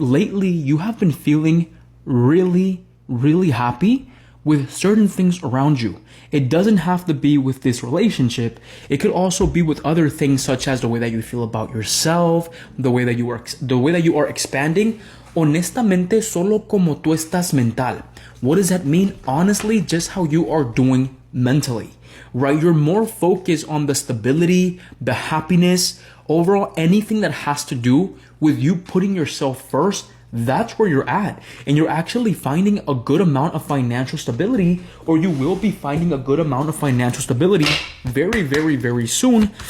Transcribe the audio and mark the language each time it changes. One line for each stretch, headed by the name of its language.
English: Lately, you have been feeling really happy with certain things around you. It doesn't have to be with this relationship. It could also be with other things, such as the way that you feel about yourself, the way that you are expanding.
Spanish: Honestamente, solo como tú estás mental.
English: What does that mean? Honestly, just how you are doing mentally, right? You're more focused on the stability, the happiness, overall anything that has to do with you putting yourself first. That's where you're at, and you're actually finding a good amount of financial stability, or you will be finding a good amount of financial stability very soon.